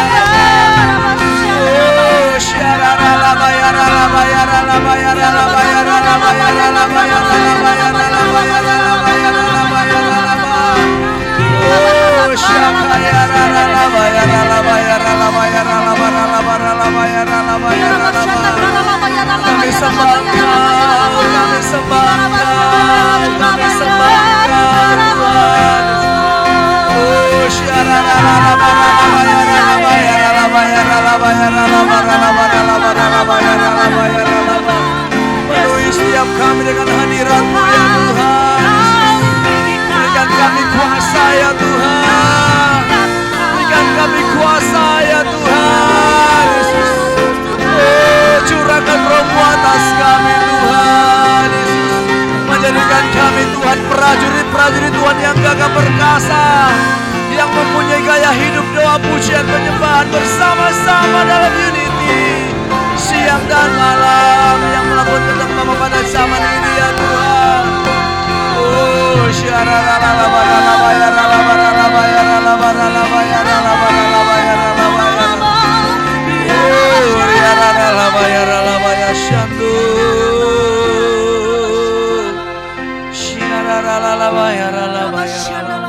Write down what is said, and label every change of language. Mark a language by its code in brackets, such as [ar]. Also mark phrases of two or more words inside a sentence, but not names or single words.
[id] Oh syakaya rala baya rala baya rala baya rala baya rala baya rala baya rala baya rala baya rala baya rala baya rala baya. Oh syakaya rala baya rala baya rala baya rala baya rala baya rala baya rala baya. Kami sembahkan, kami sembahkan, kami sembahkan Tuhan. Oh syakaya rala baya rala baya rala baya rala baya rala baya rala baya rala baya rala baya. Penuhi setiap kami dengan hadirat-Mu ya Tuhan. Berikan kami kuasa ya Tuhan. Berikan kami kuasa ya Tuhan Yesus. Oh curahkan Roh-Mu atas kami Tuhan Yesus. Menjadikan kami Tuhan prajurit-prajurit Tuhan yang gagah perkasa, yang mempunyai gaya hidup doa pujian penyembahan bersama-sama dalam unity, siang dan malam, yang melakukan kehendak Bapa pada zaman ini ya Tuhan. Oh syararala barala bayarala barala bayarala barala bayarala barala bayarala bayarala. Oh yararala bayarala bayashandu. Syararala bayarala bayarala.